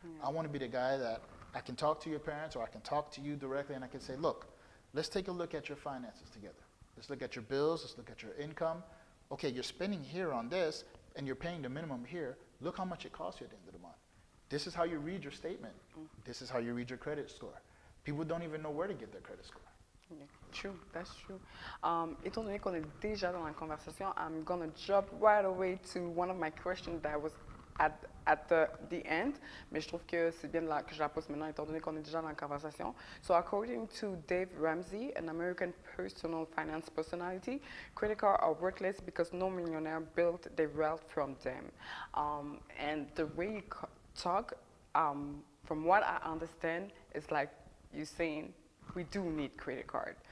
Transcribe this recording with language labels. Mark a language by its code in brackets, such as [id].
[en] I want to be the guy that I can talk to your parents, or I can talk to you directly, and I can say, look, let's take a look at your finances together. Let's look at your bills. Let's look at your income. Okay, you're spending here on this, and you're paying the minimum here. Look how much it costs you at the end of the month. This is how you read your statement. This is how you read your credit score. People don't even know where to get their credit score. Yeah, true, that's true. [fr] Étant donné qu'on est déjà dans la conversation, [en] I'm gonna jump right away to one of my questions that was at the end, [fr] mais je trouve que c'est bien que je la pose maintenant, étant donné qu'on est déjà dans la conversation. [en] So according to Dave Ramsey, an American personal finance personality, credit cards are worthless because no millionaire built their wealth from them. And the way you talk, from what I understand, is like you saying, we do need credit card.